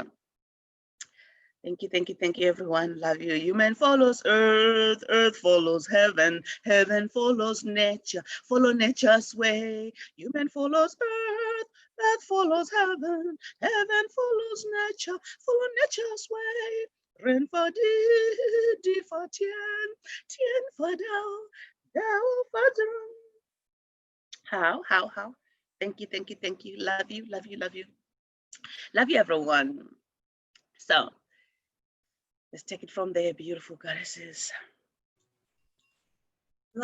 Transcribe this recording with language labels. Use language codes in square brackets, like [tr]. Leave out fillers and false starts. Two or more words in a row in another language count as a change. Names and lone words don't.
[en] Thank you, everyone. Love you. Human follows earth, earth follows heaven, heaven follows nature, follow nature's way. Human follows earth, earth follows heaven, heaven follows nature, follow nature's way. [zh] 人法地法天法道法道. [en] How? Thank you. Love you. Love you, everyone. So let's take it from there, beautiful goddesses.